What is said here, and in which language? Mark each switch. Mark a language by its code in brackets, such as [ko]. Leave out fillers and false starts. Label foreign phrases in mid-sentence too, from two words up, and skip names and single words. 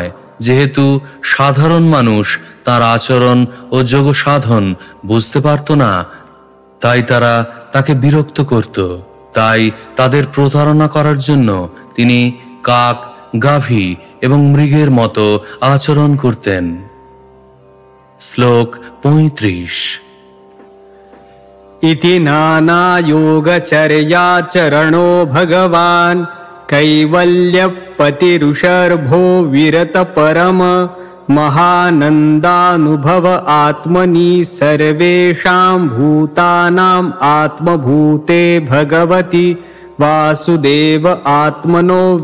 [bn] যেহেতু সাধারণ মানুষ তার আচরণ ও যোগ সাধন বুঝতে পারত না, তাই তারা তাকে বিরক্ত করত। তাই তাদের প্রতারণা করার জন্য তিনি কাক, গাভী এবং মৃগের মতো আচরণ করতেন। শ্লোক 35। [sa] इति नानायोगचर्याचरणो भगवान् कैवल्यपतिरुषर्भो विरत परम महानन्दानुभव आत्मनि सर्वेषां भूतानाम् आत्मभूते भगवति वासुदेव आत्मनो